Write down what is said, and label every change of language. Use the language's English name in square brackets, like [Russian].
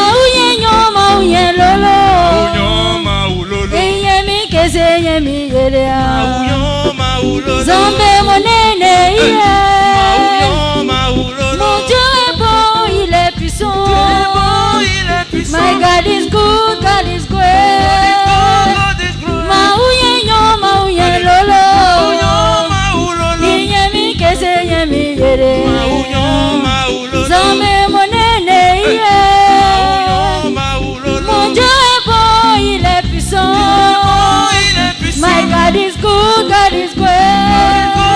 [Ewondo] Mauye nyo mauye lolo. Maunyo maulolo. Eyemi keze yemi yerea. Maunyo maulolo. Zambe monene iye. Maunyo maulolo. [French] Mon Dieu est bon, il est puissant. Dieu est bon, il est puissant. [English] My God is good, God is great. God is good. [Ewondo] Mauye nyo mauye lolo. Maunyo maulolo. Eyemi keze yemi yere. Maunyo maulolo. Zambe monene iye. Maunyo maulolo. [French] Mon Dieu est bon, il est puissant. Il est puissant. [English] My God is good, God is great.